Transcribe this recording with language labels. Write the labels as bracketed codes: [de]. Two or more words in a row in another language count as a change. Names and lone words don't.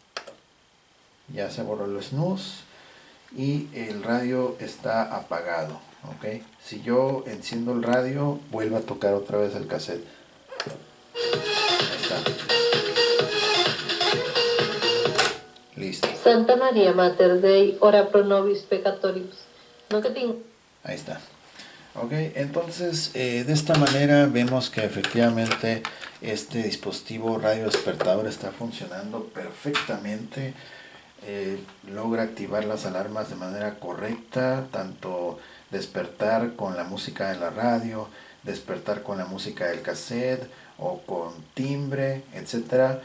[es] Ya se borró el snooze. Y el radio está apagado. Ok, si yo enciendo el radio, vuelve a tocar otra vez el cassette. Ahí está. Listo. [la] Santa María Mater Dei, ora pro nobis peccatoribus. [es] No que Ahí está. Ok, entonces de esta manera vemos que efectivamente este dispositivo radio despertador está funcionando perfectamente. Logra activar las alarmas de manera correcta, tanto despertar con la música de la radio, despertar con la música del cassette o con timbre, etcétera.